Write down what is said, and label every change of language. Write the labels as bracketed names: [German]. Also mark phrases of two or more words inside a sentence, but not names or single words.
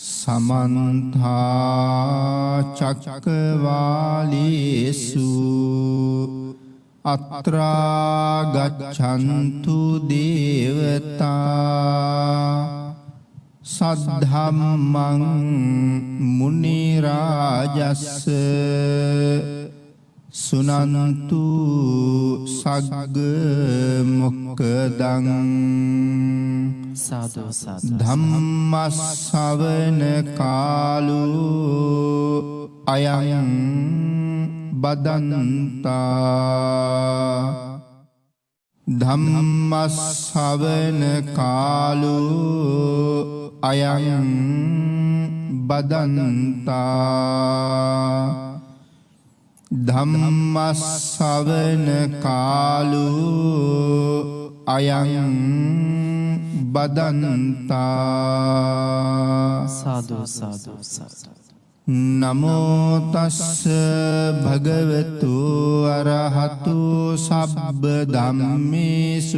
[Pali] समन्ता चक्रवालेषु अत्रा गच्छन्तु देवता सद्धम्मं मुनिराजस्स सुनन्तु सग्ग मोक्खदं साधु साधु धम्मස්සවන කාලෝ අයං බදන්තා ධම්මස්සවන කාලෝ අයං බදන්තා ධම්මස්සවන කාලෝ අයං බදන්තා साधु साधु साधु නමෝ තස්ස භගවතු අරහතු සබ්බ ධම්මේසු